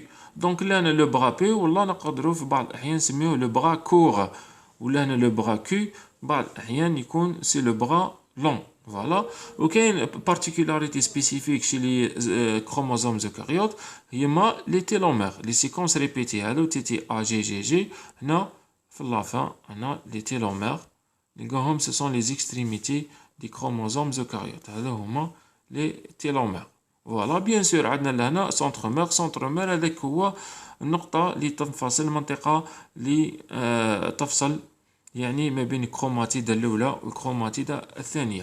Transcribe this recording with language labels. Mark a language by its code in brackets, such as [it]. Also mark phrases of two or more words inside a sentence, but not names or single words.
[ar] دونك لهنا [fr] le bras p [ar] والله نقدروا في بعض الاحيان نسميوه [fr] le bras court, ولهنا le bras q [ar] بعض الاحيان يكون [fr] c'est le bras long. voilà, وكاين particularité spécifique chez les chromosomes eucaryotes هما les télomères, les séquences répétées هادو T T A G G G. [ar] هنا في [fr] لافان هنا les télomères نلقاهم ce sont les extrémités des chromosomes eucaryotes, [ar] هذا هما [fr] les télomères. voilà, bien sûr [ar] عندنا لهنا سونترومير هذاك هو النقطة اللي تنفصل، المنطقة اللي تفصل يعني ما بين الكروماتيد الاولى والكروماتيد الثانيه.